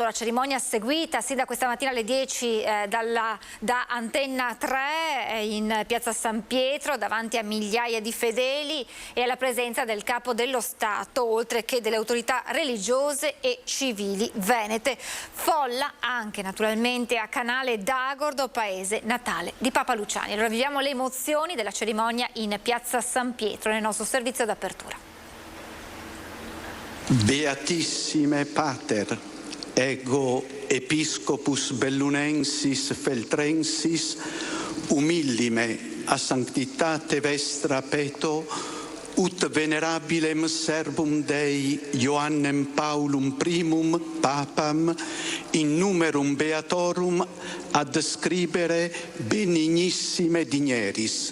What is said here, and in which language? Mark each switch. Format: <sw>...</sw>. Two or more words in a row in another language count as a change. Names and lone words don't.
<it>La cerimonia seguita sin da questa mattina alle 10 da Antenna 3 in piazza San Pietro davanti a migliaia di fedeli e alla presenza del capo dello Stato oltre che delle autorità religiose e civili venete. Folla anche naturalmente a Canale d'Agordo, paese natale di Papa Luciani. Allora viviamo le emozioni della cerimonia in piazza San Pietro nel nostro servizio d'apertura.</it> <la>Beatissime Pater, ego episcopus bellunensis feltrensis, umillime a sanctitate vestra peto, ut venerabilem servum Dei Ioannem Paulum primum papam in numerum beatorum ad scribere benignissime digneris.</la>